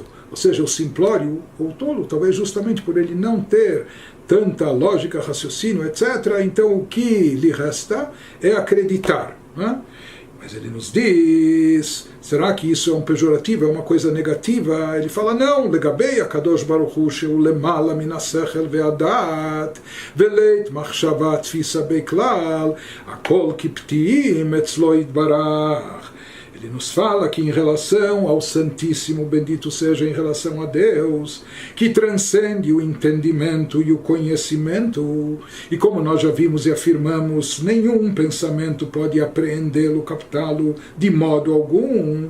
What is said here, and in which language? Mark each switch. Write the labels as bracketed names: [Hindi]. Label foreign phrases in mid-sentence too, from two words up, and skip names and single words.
[Portuguese] Ou seja, o simplório, ou tolo, talvez justamente por ele não ter tanta lógica, raciocínio, etc., então o que lhe resta é acreditar. Né? Mas ele nos diz, será que isso é um pejorativo, é uma coisa negativa? Ele fala, não, [Hebrew] לגבי הקדוש ברוך הוא שהוא למעלה מן השכל והדעת ולית מחשבה תפיסא בכלל הכל כפתאים אצלו יתברך. [Portuguese] Ele nos fala que em relação ao Santíssimo, bendito seja em relação a Deus, que transcende o entendimento e o conhecimento, e como nós já vimos e afirmamos, nenhum pensamento pode apreendê-lo, captá-lo de modo algum.